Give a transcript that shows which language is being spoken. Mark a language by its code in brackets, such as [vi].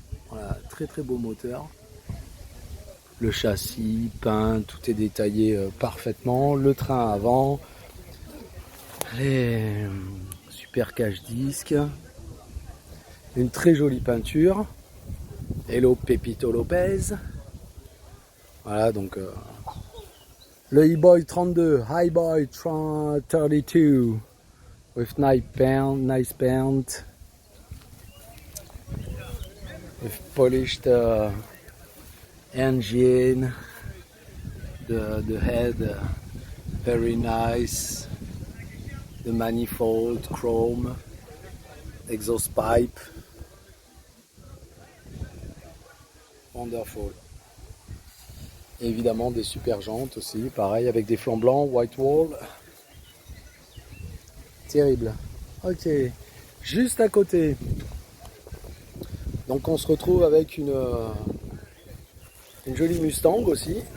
[fr] Voilà, très très beau moteur. Le châssis peint, tout est détaillé parfaitement. Le train avant, les super cache-disques, une très jolie peinture. [en] Hello Pepito Lopez. [fr] Voilà, donc le E-Boy 32, [en] Hi-Boy 32 with nice paint, with polished engine, the head very nice, the manifold chrome, exhaust pipe, wonderful. [fr] Et évidemment des super jantes aussi, pareil avec des flancs blancs, white wall. Terrible. Ok, juste à côté. Donc on se retrouve avec une jolie Mustang aussi.